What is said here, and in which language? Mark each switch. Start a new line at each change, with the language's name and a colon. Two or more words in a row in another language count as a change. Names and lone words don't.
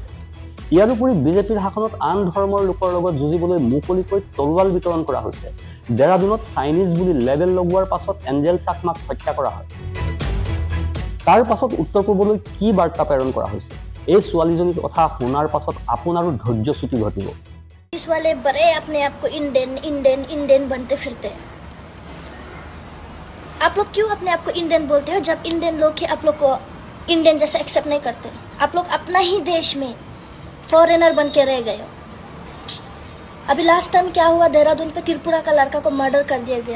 Assamese: ইয়াৰোপৰি বিজেপিৰ শাসনত আন ধৰ্মৰ লোকৰ লগত যুঁজিবলৈ মুকলিকৈ তৰোৱাল বিতৰণ কৰা হৈছে। দেৰাদুনত চাইনিজ বুলি লেবেল লগোৱাৰ পাছত এঞ্জেল চাকমাক হত্যা কৰা হয়। তাৰ পাছত উত্তৰ পূবলৈ কি বাৰ্তা প্ৰেৰণ কৰা হৈছে, এই ছোৱালীজনীৰ কথা শুনাৰ পাছত আপোনাৰো ধৈৰ্যচ্যুতি ঘটিব।
Hindi: इस वाले बड़े अपने आप को इंडियन इंडियन इंडियन बनते फिरते हैं। आप लोग क्यों अपने आप को इंडियन बोलते हो जब इंडियन लोग ही आप लोग को इंडियन जैसे एक्सेप्ट नहीं करते? आप लोग अपना ही देश में फॉरेनर बन के रह गए हो। अभी
English: last time
Hindi: क्या हुआ, देहरादून पे त्रिपुरा का लड़का को मर्डर कर दिया गया।